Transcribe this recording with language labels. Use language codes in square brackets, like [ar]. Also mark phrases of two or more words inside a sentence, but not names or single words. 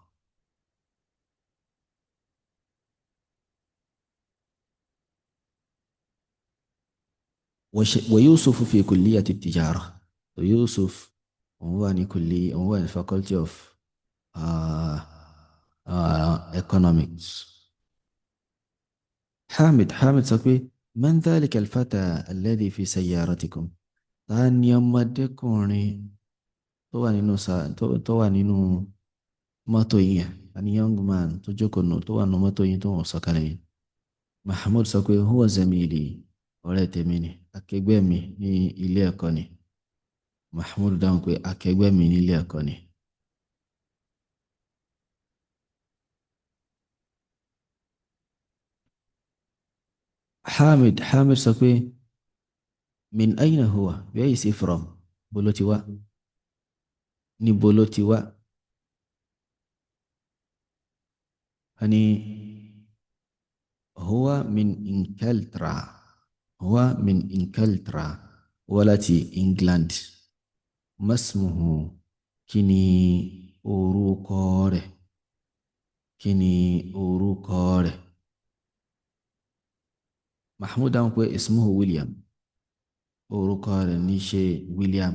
[ar] ويوسف في كلية التجارة. ويوسف هو [en] Faculty of Economics. [yo] حامد sọ pé, [ar] من ذلك الفتى الذي في سيارتكم. [yo] Ta ni ọmọdékùnrin tó wà nínú mọ́tò yìí? Ta ni [en] young man [yo] tó jókòó nù tó wà nínú mọ́tò yìí tó wọ́n sọ̀kalẹ̀ yìí? Mahmoud sọ pé, [ar] هو زميلي. [yo] Ọ̀rẹ́ tèmi ni, akẹgbẹ́ mi ní ilé ẹ̀kọ́ ni. Mahmoud dáhùn pé akẹgbẹ́ mi ní ilé ẹ̀kọ́ ni. Hamid sọ pé, [ar] من أين هو? [en] Where is he from? [yo] Bolo ti wá? Ní bolo ti wá? [ar] أني هو من إنجلترا. هو من إنجلترا. [yo] Wá láti England. Masmuhu. Kí ni orúkọ rẹ̀? Kí ni orúkọ rẹ̀? Mahmoud dáhùn pé ismuhu William. Orúkọ rẹ̀ ní ṣe William.